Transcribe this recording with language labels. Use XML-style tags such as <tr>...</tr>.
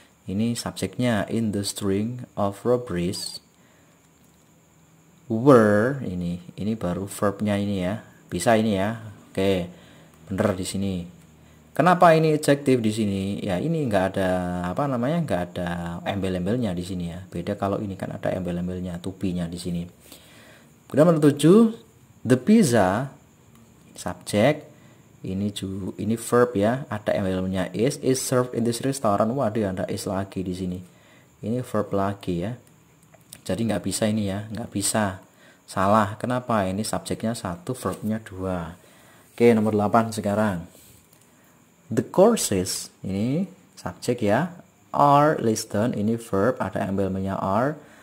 <id>Ini subjeknya,</id> <en>in the string of robberies were,</en> <id>ini baru verbnya ini ya. Bisa ini ya. Oke, bener di sini. Kenapa ini adjective di sini? Ya ini nggak ada apa namanya, nggak ada embel-embelnya di sini ya. Beda kalau ini kan ada embel-embelnya, to be-nya di sini. Kemudian nomor 7,</id> <en>the pizza</en> <id>subjek. Ini verb ya, ada embel-embelnya</id> <en>is served in this restaurant.</en> <id>Waduh, ada is lagi di sini. Ini verb lagi ya. Jadi nggak bisa ini ya, nggak bisa. Salah. Kenapa? Ini subjeknya 1, verbnya 2. Oke, nomor 8 sekarang.</id> <en>The courses,</en> <id>ini subjek ya,</id> <en>are listed,</en> <id>ini verb, ada embelnya are.</id>